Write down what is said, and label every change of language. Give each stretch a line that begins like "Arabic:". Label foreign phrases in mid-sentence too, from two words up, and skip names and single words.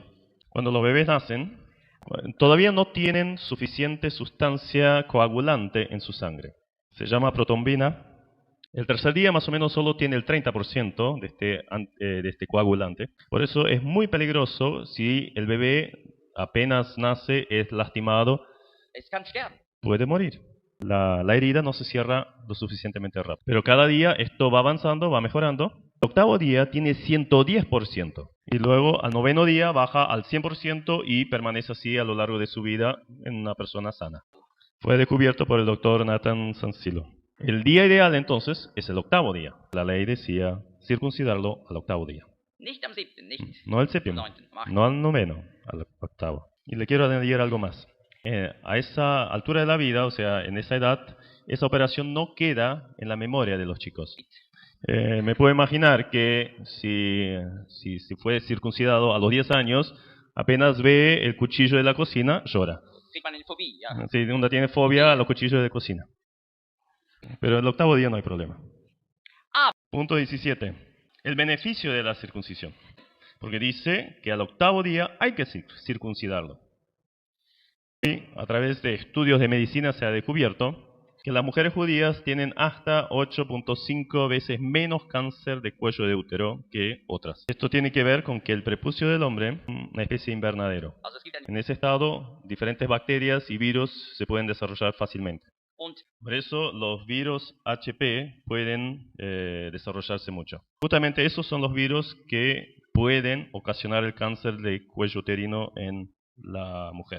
Spanish: Cuando los bebés nacen, todavía no tienen suficiente sustancia coagulante en su sangre. Se llama protombina. El tercer día más o menos solo tiene el 30% de este coagulante. Por eso es muy peligroso si el bebé apenas nace, es lastimado,
German: es kann sterben.
Spanish: puede morir. La herida no se cierra lo suficientemente rápido. Pero cada día esto va avanzando, va mejorando. El octavo día tiene 110%. Y luego al noveno día baja al 100% y permanece así a lo largo de su vida en una persona sana. Fue descubierto por el doctor Nathan Sansilo. El día ideal entonces es el octavo día. La ley decía circuncidarlo al octavo día.
German: Nicht am 7., nicht
Spanish: No al
German: am
Spanish: séptimo,
German: 9., am 8.
Spanish: no al noveno, al octavo. Y le quiero añadir algo más. A esa altura de la vida, o sea, en esa edad, esa operación no queda en la memoria de los chicos. Me puedo imaginar que si fue circuncidado a los 10 años, apenas ve el cuchillo de la cocina, llora.
German: Kriegt man eine Phobie, ja.
Spanish: Si uno tiene fobia a los cuchillos de cocina. Pero el octavo día no hay problema. Punto 17. El beneficio de la circuncisión. Porque dice que al octavo día hay que circuncidarlo. Y a través de estudios de medicina se ha descubierto que las mujeres judías tienen hasta 8.5 veces menos cáncer de cuello de útero que otras. Esto tiene que ver con que el prepucio del hombre es una especie de invernadero.
German: Also es gibt eine
Spanish: En ese estado, diferentes bacterias y virus se pueden desarrollar fácilmente.
German: und
Spanish: Por eso los virus HP pueden desarrollarse mucho. Justamente esos son los virus que pueden ocasionar el cáncer de cuello uterino en la mujer.